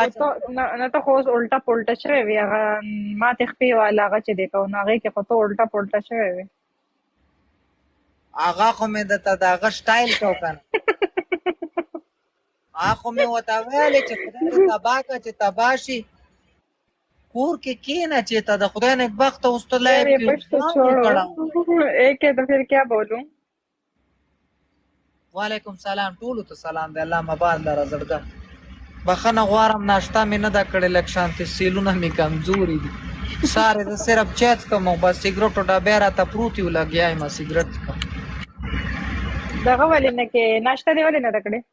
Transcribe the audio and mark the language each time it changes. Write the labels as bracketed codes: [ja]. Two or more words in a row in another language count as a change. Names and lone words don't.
[ps] نه ته خو اوس الټا پلټه شوی وي هغه ماتې خپې والا هغه چې دی کو نو هغې کې خو ته الټا پلټه شوی وي هغه خو مې درته د هغه سټایل کو که نه هغه خو مې ورته ویلې چې خدای دې تباه کړه چې تباه شي کور کې کېنه چې ته د خدای نیکبخته اوس ته لایف کې [ur] ایک ہے تو پھر کیا بولوں [ar] وعلیکم سلام [ps] ټولو ته سلام دی الله مبارک لره زړګه بخښنه غواړم ناشته مې نه ده کړې لږ شانتې سیلونه مې کمزوري دي سارې زه صرف چای څکم او بس سګرټو ډبی راته پروت یو لګیا یم سګرټ څکم دغه ولې نه کې ناشته دې ولې نه ده کړې